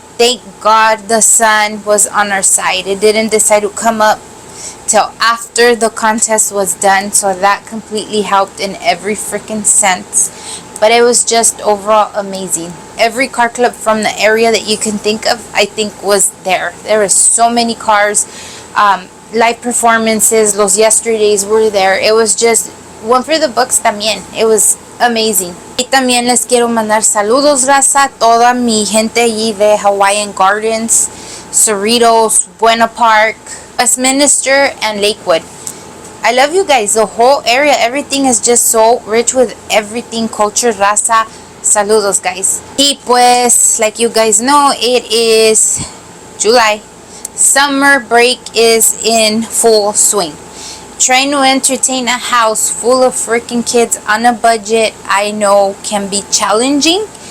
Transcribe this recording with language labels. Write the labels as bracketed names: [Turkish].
[English] Thank God the sun was on our side. It didn't decide to come up till after the contest was done, so that completely helped in every freaking sense. But it was just overall amazing. Every car club from the area that you can think of, I think, was there. There were so many cars. Live performances, los yesterdays were there. It was just one for the books también. It was amazing. [Spanish] Y también les quiero mandar saludos, raza, toda mi gente allí de Hawaiian Gardens, Cerritos, Buena Park, Westminster, and Lakewood. [English] I love you guys. The whole area, everything is just so rich with everything, culture, raza. Saludos, guys. Y pues, like you guys know, it is July. Summer break is in full swing. Trying to entertain a house full of freaking kids on a budget, I know, can be challenging.